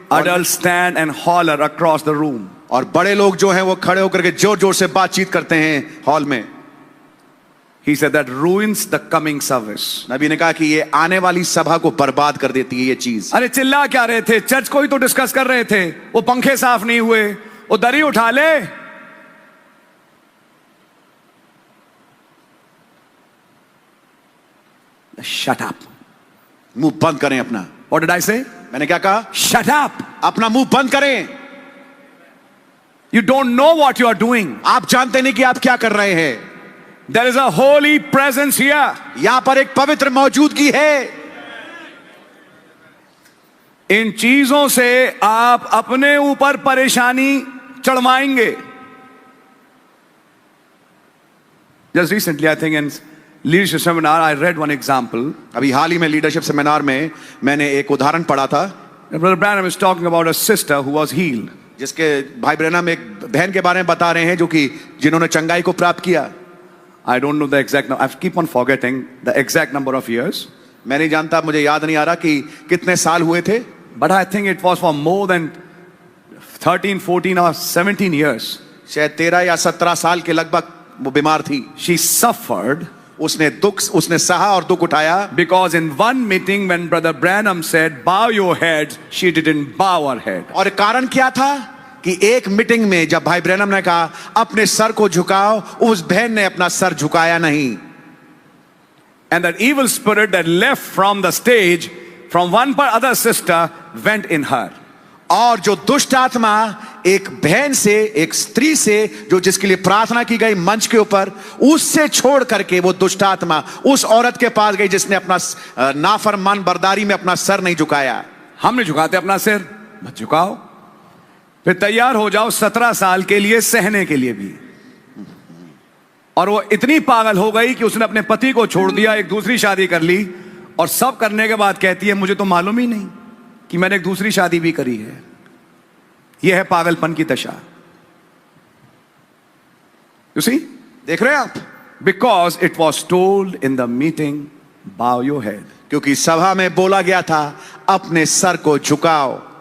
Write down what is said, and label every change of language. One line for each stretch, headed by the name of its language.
English: Adults stand and holler across the room.
Hindi: और बड़े लोग जो हैं वो खड़े होकर के जोर जोर से बातचीत करते हैं हॉल में।
English: He said that ruins the coming service.
Hindi: नबी ने कहा कि ये आने वाली सभा को बर्बाद कर देती है ये चीज। अरे चिल्ला क्या रहे थे? चर्च को ही तो डिस्कस कर रहे थे। वो पंखे साफ नहीं हुए, वो दरी उठा ले।
English: Shut up.
Hindi: मुंह बंद करें अपना।
English: What did I say?
Hindi: मैंने क्या कहा?
English: Shut up.
Hindi: अपना मुंह बंद करें।
English: You don't know what you are doing.
Hindi: आप जानते नहीं कि आप क्या कर रहे हैं।
English: There is a holy presence here.
Hindi: यहां पर एक पवित्र मौजूदगी है। इन चीजों से आप अपने ऊपर परेशानी चढ़वाएंगे।
English: Just recently, I think in leadership seminar, I read one example.
Hindi: अभी हाल ही में लीडरशिप सेमिनार में मैंने एक उदाहरण पढ़ा था।
English: Brother Branham is talking about a sister who was healed.
Hindi: जिसके भाई ब्रैनम एक बहन के बारे में बता रहे हैं जो कि जिन्होंने चंगाई को प्राप्त किया।
English: I don't know the exact number. I keep on forgetting the exact number of years.
Hindi: मैं नहीं जानता, मुझे याद नहीं आ रहा कि कितने साल हुए थे।
English: But I think it was for more than 13, 14 or 17 years.
Hindi: शायद 13 या 17 साल के लगभग वो बीमार थी।
English: She suffered.
Hindi: उसने सहा और दुख उठाया।
English: Because in one meeting when Brother Branham said, bow your head, she didn't bow her head.
Hindi: और कारण क्या था कि एक मीटिंग में जब भाई ब्रैनम ने कहा अपने सर को झुकाओ, उस बहन ने अपना सर झुकाया नहीं।
English: And that evil spirit that left from the stage from one other sister went in her.
Hindi: और जो दुष्ट आत्मा एक बहन से, एक स्त्री से जो जिसके लिए प्रार्थना की गई मंच के ऊपर, उससे छोड़ करके वो दुष्ट आत्मा उस औरत के पास गई जिसने अपना नाफरमान बर्दारी में अपना सर नहीं झुकाया। हम नहीं झुकाते अपना सिर, मत झुकाओ। फिर तैयार हो जाओ 17 साल के लिए सहने के लिए भी। और वो इतनी पागल हो गई कि उसने अपने पति को छोड़ दिया, एक दूसरी शादी कर ली, और सब करने के बाद कहती है मुझे तो मालूम ही नहीं कि मैंने एक दूसरी शादी भी करी है। यह है पागलपन की दशा।
English: You see?
Hindi: देख रहे हैं आप?
English: Because it was told in the meeting, bow your head.
Hindi: क्योंकि सभा में बोला गया था अपने सर को झुकाओ।